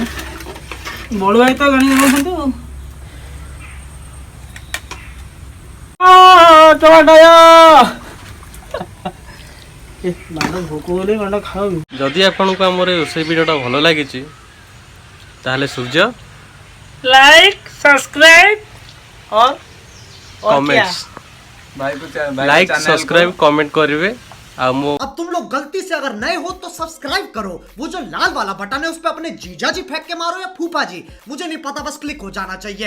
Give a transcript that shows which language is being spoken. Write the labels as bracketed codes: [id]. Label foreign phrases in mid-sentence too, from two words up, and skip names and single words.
[or] ବଡ଼ ଭାଇ ତ ଗାଣି ବସୁଛନ୍ତି ଆଉ ଭୋକ ହେଲେ ଗଣ୍ଡା ଖାଉ। ଯଦି ଆପଣଙ୍କୁ ଆମର ରୋଷେଇ ଭିଡ଼ିଓଟା ଭଲ ଲାଗିଛି ତାହେଲେ ସୂର୍ଯ୍ୟ [en] like subscribe और comments like subscribe comment करेंगे। [hi] अब तुम लोग गलती से अगर नए हो तो सब्सक्राइब करो, वो जो लाल वाला बटन है उस पे अपने जीजा जी फेंक के मारो या फूफा जी, मुझे नहीं पता, बस क्लिक हो जाना चाहिए।